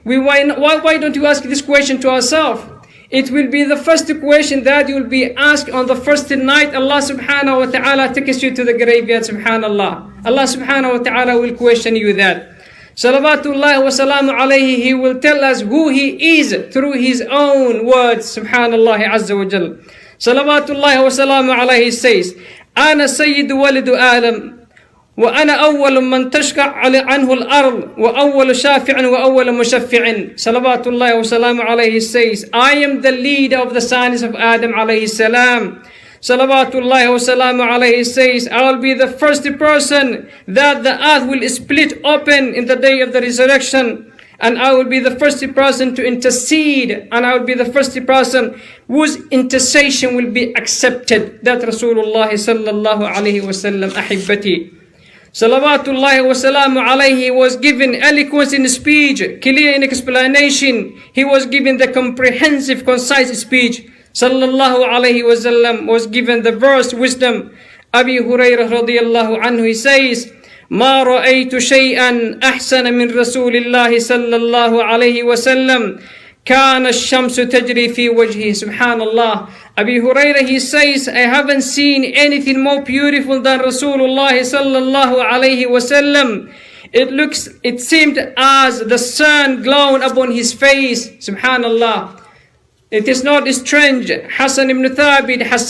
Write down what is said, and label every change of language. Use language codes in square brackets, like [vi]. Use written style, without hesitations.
[en] Why don't you ask this question to ourselves? It will be the first question that you will be asked on the first night Allah subhanahu wa ta'ala takes you to the graveyard, subhanallah. Allah subhanahu wa ta'ala will question you that. Salawatullahi wa salamu alayhi, he will tell us who he is through his own words, subhanallah azza wa jal. [ar] Salawatullahi wa salamu alayhi says, Ana sayyidu walidu Adam, وأنا أول من تشقع عنه الأرض وأول شافع وأول مشفع. صلوات الله وسلام عليه [en] says, I am the leader of the sons of Adam alayhi salam. Salawat Allah wa salamu alayhi says, I will be the first person that the earth will split open in the day of the resurrection, and I will be the first person to intercede, and I will be the first person whose intercession will be accepted. [ar] That Rasulullah sallallahu alayhi wa sallam, ahibbati. [en] Salawatullahi wa salamu alayhi was given eloquence in speech, clear in explanation. He was given the comprehensive, concise speech. Sallallahu alayhi wa sallam was given the verse wisdom. [ar] Abi Hurairah radiyallahu anhu, he says, ما رأيت شيئا أحسن من رسول الله صلى الله عليه وسلم كان الشمس تجري في وجهه. Subhanallah. [en] Abi Hurairah, he says, I haven't seen anything more beautiful than Rasulullah sallallahu alayhi wasallam. It seemed as the sun glowed upon his face. Subhanallah. It is not strange. Hassan ibn Thabit